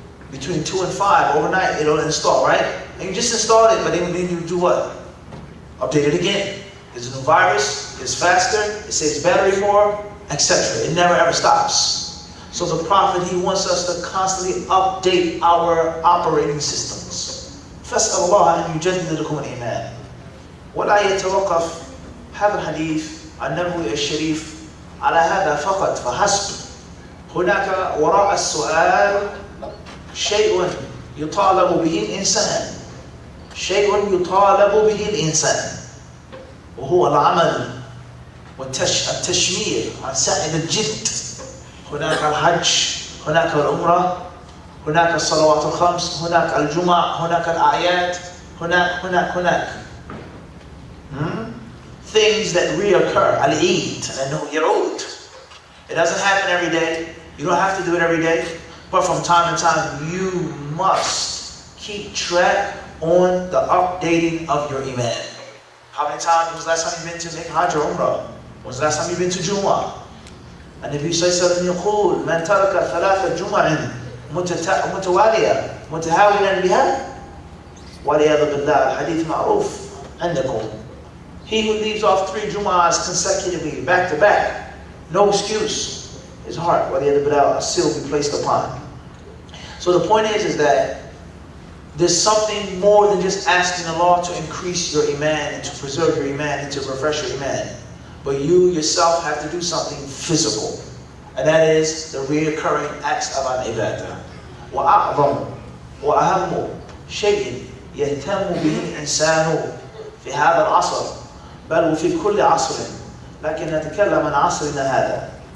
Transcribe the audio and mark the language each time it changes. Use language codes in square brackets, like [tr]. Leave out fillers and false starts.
[en] Between 2 and 5 overnight, it'll install, right? And you just installed it, but then you do what? Update it again. There's a new virus, it's faster, it saves battery more, etc. It never ever stops. So the Prophet, he wants us to constantly update our operating systems. [ar] فَاسْأَلْ اللَّهَ أَنْ يُجَدِّدَ لَكُمُ الْإِيمَانِ. ولا يتوقف هذا الحديث النبوي الشريف على هذا فقط فحسب. هناك وراء السؤال شيء يطالب به الإنسان. شيء يطالب به الإنسان. وهو العمل والتشمير عن سائل الجد. هناك الحج، هناك العمرة، هناك الصلوات الخمس، هناك الجمعة، هناك الأعياد، هناك. [en] Things that reoccur, al-Eid, and Yarud. It doesn't happen every day. You don't have to do it every day. But from time to time, you must keep track on the updating of your Iman. How many times was the last time you've been to make Hajj or Umrah? When was the last time you've been to Jumu'ah? And the Nabi [ar] sallallahu alayhi wa sallam يقول من ترك ثلاث جمع متوالية متهاونا بها والعياذ بالله الحديث معروف عندكم. [en] He who leaves off 3 Jumu'ahs consecutively, back to back, no excuse. His heart, a seal will be placed upon. So the point is that there's something more than just asking Allah to increase your Iman and to preserve your Iman and to refresh your Iman. But you yourself have to do something physical. And that is the reoccurring acts of al-ibadah. [ar] وَأَعْظَمُ وَأَهَمُّ شَيْءٍ يَهْتَمُّ بِهِ الْإِنسَانُ في هذا العصر بل وفي كل عصر لكن نتكلم عن عصرنا هذا.